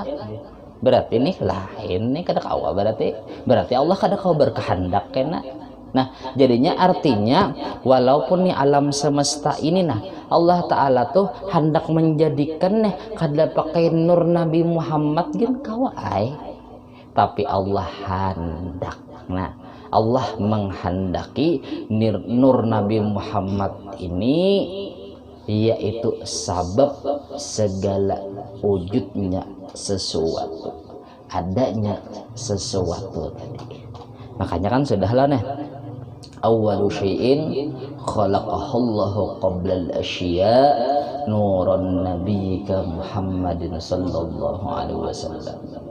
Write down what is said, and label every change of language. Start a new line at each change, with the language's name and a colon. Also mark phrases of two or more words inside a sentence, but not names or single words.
Banjar: Berarti ini lain nih kada kawa berarti Allah kada kawa berkehendak kena. Nah, jadinya artinya walaupun nih alam semesta ini nah Allah Ta'ala tuh hendak menjadikan nih kada pakai nur Nabi Muhammad gen kawa ai. Tapi Allah hendak. Nah, Allah menghendaki nur Nabi Muhammad ini yaitu sabab segala wujudnya sesuatu, adanya sesuatu tadi. Makanya kan sudahlah nih
Arabic: أول شيء خلقه الله قبل الأشياء نور نبيك محمد صلى الله عليه وسلم.